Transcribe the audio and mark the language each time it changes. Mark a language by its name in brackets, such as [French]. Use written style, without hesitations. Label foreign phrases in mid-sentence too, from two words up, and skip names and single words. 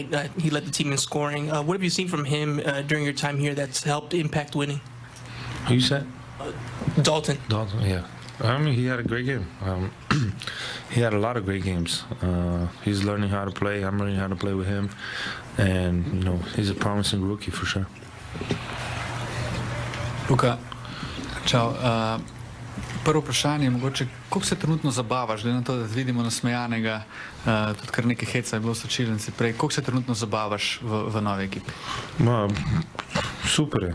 [English] He led the team in scoring. What have you seen from him during your time here that's helped impact winning? Who you said? Dalton. Dalton, yeah. He had a great game. He had a lot of great games. He's learning how to play. I'm learning how to play with him. And, he's a promising rookie for sure. [Slovenian] Luka, čau. Prvo vprašanje, mogoče, koliko se trenutno zabavaš, glede na to, da vidimo nasmejanega, tudi kar nekaj heca je bilo v slačilnici prej, koliko se trenutno zabavaš v novi ekipi? Super je.